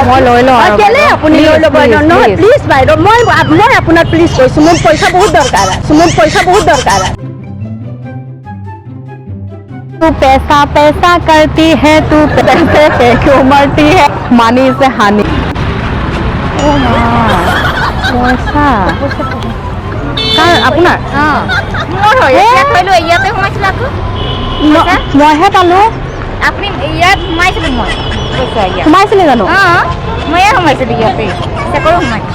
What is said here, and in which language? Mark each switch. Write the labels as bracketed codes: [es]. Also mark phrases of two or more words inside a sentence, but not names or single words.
[as] মই লৈ লওঁ কেলে আপুনি লৈ ল'ব নহয় প্লিজ বাইদেউ মই আপোনাক প্লিজ কৈছোঁ মোক পইচা বহুত দৰকাৰ আছে [hi] तू पैसा पैसा करती है तू पैसे पे क्यों मरती है मानी से हानि [as] পইচা কাৰ আপোনাৰ মোৰ হয় ইয়াত থৈলো ইয়াতে সোমাইছিল আকৌ মইহে পালো আপুনি ইয়াত সোমাইছিল মই পইচা ইয়াত সোমাইছিলে জানো ময়ে সোমাইছিলো ইয়াতে চেকৰো সোমাইছিল